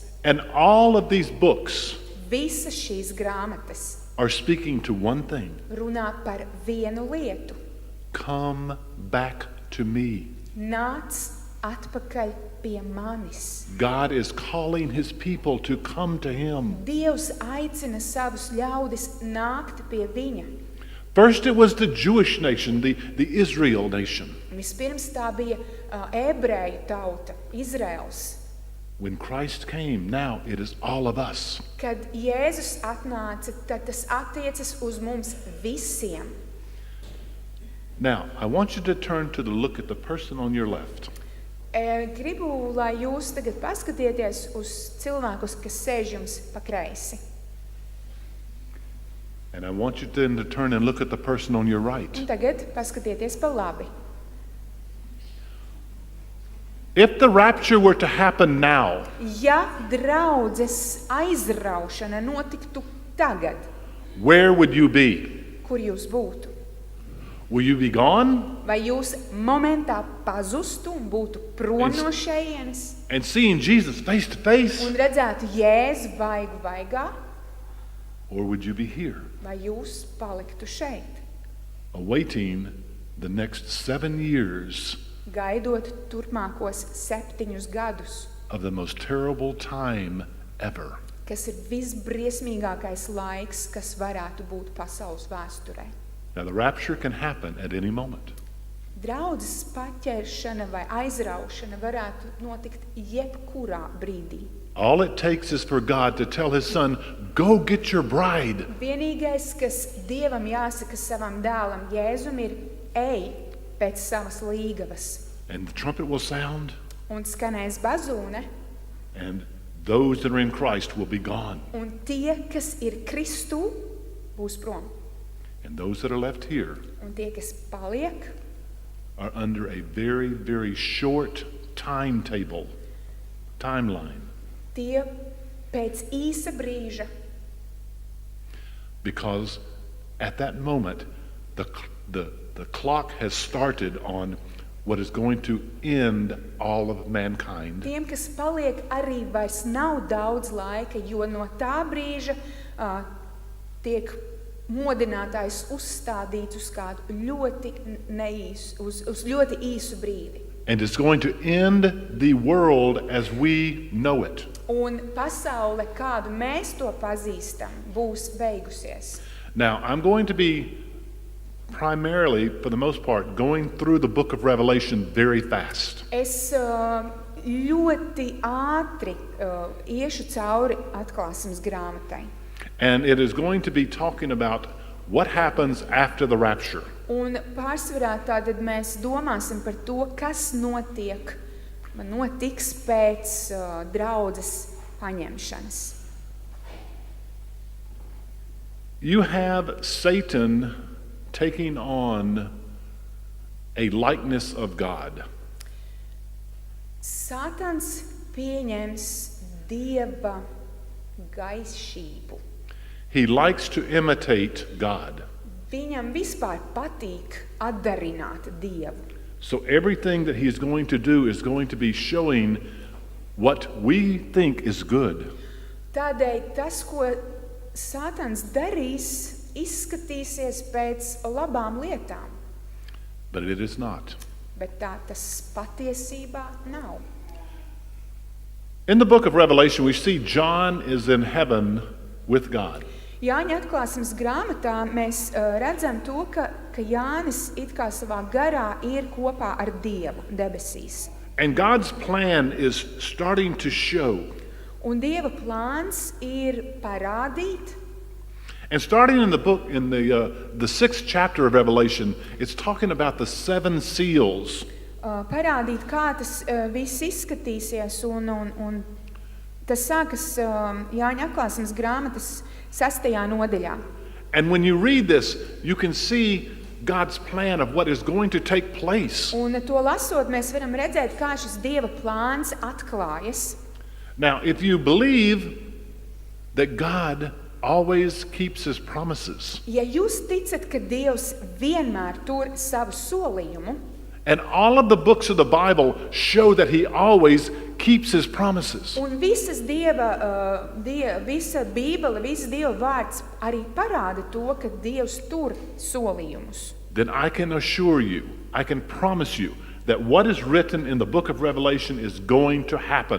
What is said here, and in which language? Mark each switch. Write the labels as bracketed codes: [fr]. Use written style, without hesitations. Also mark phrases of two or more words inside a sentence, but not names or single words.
[en] And all of these books [lv] Visas šīs grāmatas [en] are speaking to one thing: [lv] runā par vienu lietu. [en] come back to me. [lv] Nāc atpakaļ pie manis. [en] God is calling his people to come to him. [lv] Dievs aicina savus ļaudis nākt pie viņa. [en] First it was the Jewish nation, the Israel nation. [lv] Vispirms tā bija ebreju tauta, Izraels. [en] When Christ came, now it is all of us. [lv] Kad Jēzus atnāca, tad tas attiecas uz mums visiem. [en] Now, I want you to turn to look at the person on your left. [lv] Gribu, lai jūs tagad paskatieties uz cilvēkus, kas sēž jums pa kreisi. [en] And I want you then to turn and look at the person on your right. [lv] Un tagad paskatieties pa labi. [en] If the rapture were to happen now, [lv] Ja draudzes aizraušana notiktu tagad, [en] where would you be? [lv] kur jūs būtu? [en] Will you be gone [lv] Vai jūs momentā pazustu un būtu prom no šejienes [en] and seeing Jesus face to face? [lv] un redzētu Jēzu vaigu vaigā, [en] Or would you be here, [lv] vai jūs paliktu šeit, [en] awaiting the next 7 years [lv] gaidot turpmākos 7 gadus, [en] of the most terrible time ever? [lv] kas ir visbriesmīgākais laiks, kas varētu būt pasaules vēsturē? [en] Now, the rapture can happen at any moment. [lv] Draudzes paķeršana vai aizraušana varētu notikt jebkurā brīdī. [en] All it takes is for God to tell his son, go get your bride. [lv] Vienīgais, kas Dievam jāsaka savam dēlam Jēzum, ir ej pēc savas līgavas. [en] And the trumpet will sound, [lv] Un skanēs bazūne, [en] and those that are in Christ will be gone. [lv] un tie, kas ir Kristū, būs prom. [en] And those that are left here [lv] Un tie, kas paliek, [en] are under a very, very short timeline. [lv] tie pēc īsa brīža, [en] Because at that moment, the clock has started on what is going to end all of mankind. [lv] tiem, kas paliek, arī vairs nav daudz laika, jo no tā brīža tiek modinātājs uzstādīts uz kādu ļoti neīsu, uz ļoti īsu brīdi. [en] And it's going to end the world as we know it. [lv] Un pasaule, kādu mēs to pazīstam, būs beigusies. [en] Now, I'm going to be primarily, for the most part, going through the book of Revelation very fast. [lv] Es ļoti ātri iešu cauri atklāsmes grāmatai. [en] And it is going to be talking about what happens after the rapture. [lv] Un pārsvarā tātad mēs domāsim par to, kas notiks pēc draudzes paņemšanas. [en] You have Satan taking on a likeness of God. [lv] Sātans pieņems Dieva gaišību. [en] He likes to imitate God. [lv] Viņam vispār patīk atdarināt Dievu. [en] So everything that he's going to do is going to be showing what we think is good, [lv] Tādēļ tas, ko Sātans darīs, izskatīsies pēc labām lietām, [en] but it is not. [lv] bet tā tas patiesībā nav. [en] In the book of Revelation, we see John is in heaven with God. [lv] Jāņa atklāsmes grāmatā mēs redzam to, ka Jānis it kā savā garā ir kopā ar Dievu debesīs. [en] And God's plan is starting to show. [lv] Un Dieva plāns ir parādīt, [en] And starting in the book, in the 6th chapter of Revelation, it's talking about the 7 seals. [lv] Parādīt, kā tas viss izskatīsies, un tas sākas Jāņa atklāsmes grāmatas 6. nodaļā. [en] And when you read this, you can see God's plan of what is going to take place. [lv] Un to lasot, mēs varam redzēt, kā šis Dieva plāns atklājas. [en] Now, if you believe that God always keeps his promises, [lv] Ja jūs ticat, ka Dievs vienmēr tur savu solījumu, [en] and all of the books of the Bible show that he always keeps his promises, [lv] un visa Bībele, viss Dieva vārds arī parāda to, ka Dievs tur solījumus, [en] then I can assure you, I can promise you, that what is written in the book of Revelation is going to happen.